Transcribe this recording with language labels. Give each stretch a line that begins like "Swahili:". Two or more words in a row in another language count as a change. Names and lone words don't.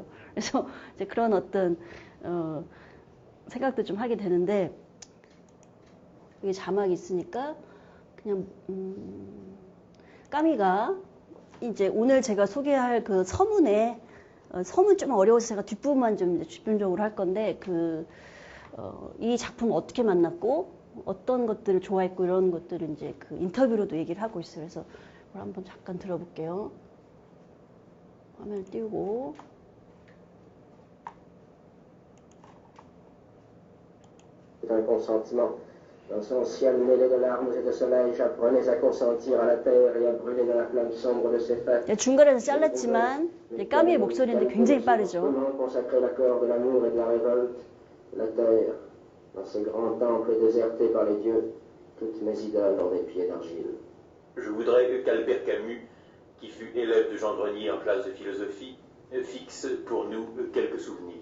Korean: 그래서 이제 그런 어떤 생각도 좀 하게 되는데 여기 자막이 있으니까 그냥 까미가 이제 오늘 제가 소개할 그 서문에 서문 좀 어려워서 제가 뒷부분만 좀 집중적으로 할 건데 이 작품 어떻게 만났고 어떤 것들을 좋아했고 이런 것들을 이제 인터뷰로도 얘기를 하고 있어요. 그래서 그걸 한번 잠깐 들어볼게요. 화면을 띄우고.
French: Un consentement. Dans son ciel mêlé de larmes et de soleil, j'apprenais à consentir à la terre et à brûler dans la flamme sombre de ses fêtes.
Korean: 중간에서 잘랐지만 까미의 목소리인데 굉장히 빠르죠.
French: Comment consacrer l'accord de l'amour et de la révolte? La terre, dans ce grand temple déserté par les dieux, toutes mes idoles ont des pieds d'argile. Je voudrais qu'Albert Camus, qui fut élève de Jean Grenier en classe de philosophie, fixe pour nous quelques souvenirs.